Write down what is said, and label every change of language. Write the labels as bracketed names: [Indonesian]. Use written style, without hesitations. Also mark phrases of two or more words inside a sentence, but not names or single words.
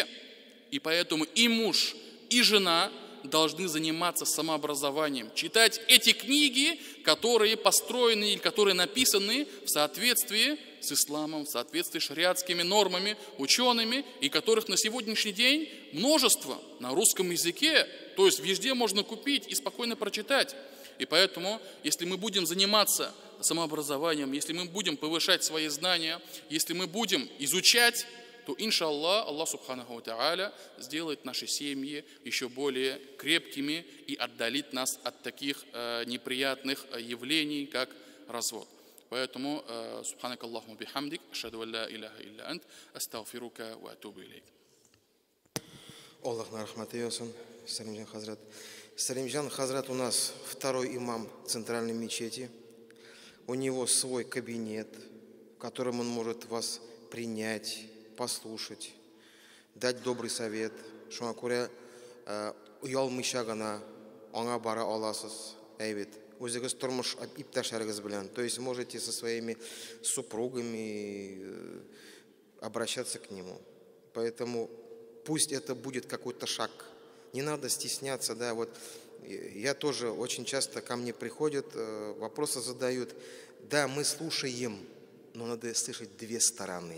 [Russian] И поэтому и муж, и жена должны заниматься самообразованием, читать эти книги, которые построены или которые написаны в соответствии с исламом, в соответствии с шариатскими нормами, учеными, и которых на сегодняшний день множество на русском языке, то есть везде можно купить и спокойно прочитать. И поэтому, если мы будем заниматься самообразованием, если мы будем повышать свои знания, если мы будем изучать, то, иншаллах, [Arabic] الله سبحانه وتعالى [Russian] сделает наши семьи еще более крепкими и отдалит нас от таких неприятных явлений, как развод. Поэтому, [Arabic] سبحانك اللهم بحمدك أشهد أن لا إله إلا أنت أستغفرك وأتوب إليك. [Tatar] Аллах на рахмат eylesin, Салимжан Хазрат. [Russian] Салимжан Хазрат у нас второй имам центральной мечети. У него свой кабинет, в котором он может вас принять, послушать, дать добрый совет. [Tatar] Шуңа күрә уялмыйча гына аңа бара аласыз, әйбет. Үзегез тормыш иптәшләрегез белән. [Russian] То есть можете со своими супругами обращаться к нему. Поэтому пусть это будет какой-то шаг Не надо стесняться, да, вот я тоже очень часто ко мне приходят, вопросы задают. Да, мы слушаем, но надо слышать две стороны.